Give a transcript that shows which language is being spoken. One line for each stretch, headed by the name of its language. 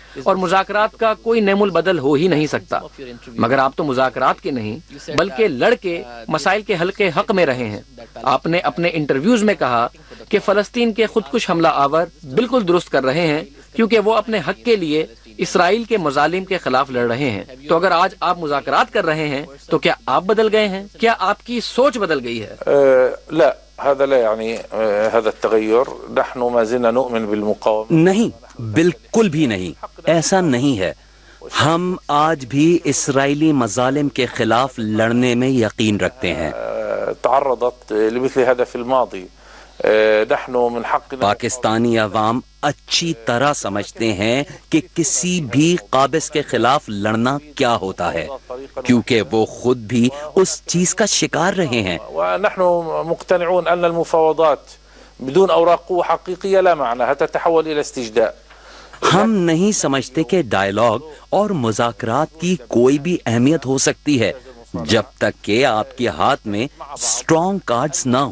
Urdu: اور مذاکرات کا کوئی نعم البدل ہو ہی نہیں سکتا۔ مگر آپ تو مذاکرات کے نہیں بلکہ لڑ کے مسائل کے حل کے حق میں رہے ہیں۔ آپ نے اپنے انٹرویوز میں کہا کہ فلسطین کے خودکش حملہ آور بالکل درست کر رہے ہیں کیونکہ وہ اپنے حق کے لیے اسرائیل کے مظالم کے خلاف لڑ رہے ہیں۔ تو اگر آج آپ مذاکرات کر رہے ہیں تو کیا آپ بدل گئے ہیں؟ کیا آپ کی سوچ بدل گئی ہے؟
Arabic: لا، هذا لا يعني هذا التغير. نحن ما زلنا نؤمن بالمقاومة.
Urdu: نہیں، بالکل بھی نہیں، ایسا نہیں ہے۔ ہم آج بھی اسرائیلی مظالم کے خلاف لڑنے میں یقین رکھتے ہیں۔
Arabic: تعرضت لمثل هذا في الماضي نحن من حقنا
Urdu: پاکستانی عوام اچھی طرح سمجھتے ہیں کہ کسی بھی قابض کے خلاف لڑنا کیا ہوتا ہے، کیونکہ وہ خود بھی اس چیز کا شکار رہے ہیں۔
Arabic: ونحن مقتنعون أن المفاوضات بدون أوراق قوة حقيقية لا معنى تتحول إلى استجداء۔
Urdu: ہم نہیں سمجھتے کہ ڈائیلاگ اور مذاکرات کی کوئی بھی اہمیت ہو سکتی ہے جب تک کہ آپ کے ہاتھ میں اسٹرانگ کارڈز نہ ہوں۔